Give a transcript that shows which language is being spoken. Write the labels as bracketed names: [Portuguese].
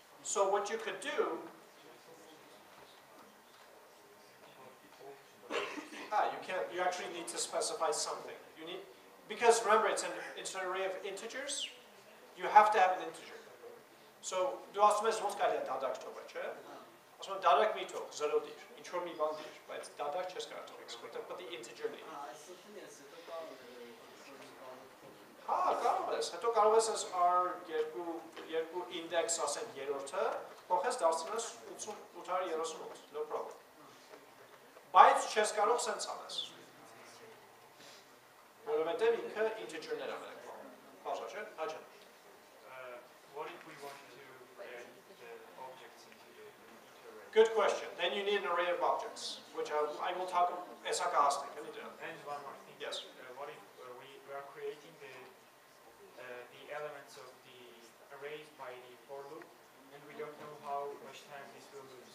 [English] So what you could do, you actually need to specify something. Because remember, it's an array of integers. You have to have an integer. [Armenian] So, do ասում ես ոնց կարելի է դադար թողել, չէ՞։ Ասում եմ դադար մի թող, 0 դիր, ինչ որ մի բան դիր, բայց դադար չես կարող թողել, որտեղ պետք է integer լինի։ Հա, կարող ես, հետո կարող ես երկու index ասեն երրորդը, փոխես դարձնես 838, [English] no problem։ [Armenian] Բայց չես կարող սենց անես։ Որովհետև ինքը integer-ներ է մենակ բան։ Բաժա, չէ՞, հաջան։ [English] What if we want to add the objects into the array? Good question. Then you need an array of objects, which I will talk about. And one more thing. Yes. What if we are creating the elements of the arrays by the for loop, and we don't know how much time this will lose.